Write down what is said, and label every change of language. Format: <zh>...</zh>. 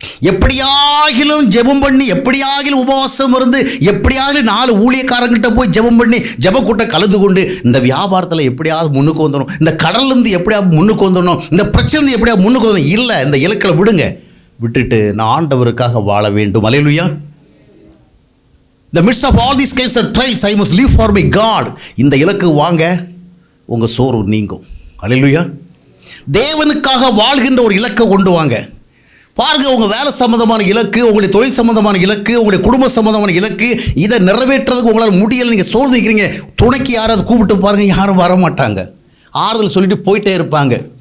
<ta>எப்படியாகிலும் ஜெபம் பண்ணி, எப்படியாகிலும் உபவாசம் இருந்து, எப்படியாகிலும் 4 ஊழியக்காரங்கிட்ட போய் ஜெபம் பண்ணி ஜெப கூட்டம் கலந்து கொண்டு இந்த வியாபாரத்தில் எப்படியாவது முன்னுக்கு வந்துடணும், இந்த கடல்லேருந்து எப்படியாவது முன்னுக்கு வந்துடணும், இந்த பிரச்சனை எப்படியாவது முன்னுக்கு வந்துடணும். இல்லை, இந்த இலக்களை விடுங்க. விட்டுட்டு நான் ஆண்டவருக்காக வாழ வேண்டும். அல்லேலூயா.</ta> <en>The midst of all these kinds of trials, I must live for my God.</en> <ta>இந்த இலக்கு வாங்க, உங்கள் சோர்வு நீங்கும். அல்லேலூயா. தேவனுக்காக வாழ்கின்ற ஒரு இலக்கை கொண்டு வாங்க. பாருங்கள், உங்கள் வேலை சம்மந்தமான இலக்கு, உங்களுடைய தொழில் சம்மந்தமான இலக்கு, உங்களுடைய குடும்ப சம்மந்தமான இலக்கு, இதை நிறைவேற்றுறதுக்கு உங்களால் முடியலை, நீங்கள் சோர்ந்து நிற்கிறீங்க. துணைக்கு யாராவது கூப்பிட்டு பாருங்கள், யாரும் வர மாட்டாங்க. ஆறுதல் சொல்லிட்டு போயிட்டே இருப்பாங்க.</ta>